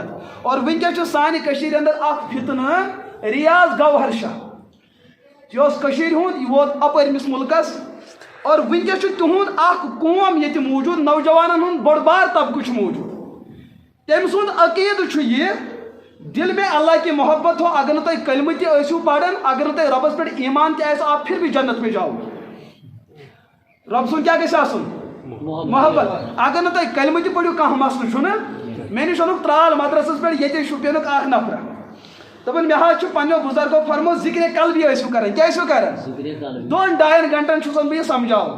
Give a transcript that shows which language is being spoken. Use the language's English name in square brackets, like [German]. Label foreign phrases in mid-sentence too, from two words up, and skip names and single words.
[Kashmiri] اور وٕنکیٚس چھُ سانہِ کٔشیٖرِ اندر اکھ فتنہٕ ریاض گوہر شاہ، یہِ اوس کٔشیٖرِ ہُنٛد، یہِ ووت اپٲرمِس مُلکس. اور وٕنکیٚس چھُ تِہُنٛد اکھ قوم ییٚتہِ موٗجوٗد، نوجوانن ہُنٛد بوٚڑ بار طبقہٕ چھُ موٗجوٗد. تٔمۍ سُنٛد عقیٖدٕ چھُ یہِ [Urdu] دل میں اللہ کی محبت ہو، [Kashmiri] اگر نہٕ تُہۍ کلمہٕ تہِ ٲسِو پران، اگر نہٕ تۄہہِ رۄبس پٮ۪ٹھ ایمان تہِ آسہِ، [Urdu] آپ پھر بھی جنت میں جاؤ. [Kashmiri] رۄب سُنٛد کیٛاہ گژھِ آسُن؟ محبت. اگر نہٕ تۄہہِ کلمہٕ تہِ پٔرِو کانٛہہ مسلہٕ چھُنہٕ. مےٚ نِش اوٚنُکھ ترال مدرسس پٮ۪ٹھ ییٚتہِ شُپینُک اکھ نفرا، دوٚپُن مےٚ حظ چھُ پننیو بُزرگو فرموت ذِکرِ قلبی ٲسِو کران. کیٛاہ ٲسِو کران؟ 2-2.5 گنٹن چھُسن بہٕ یہِ سمجھاوُن.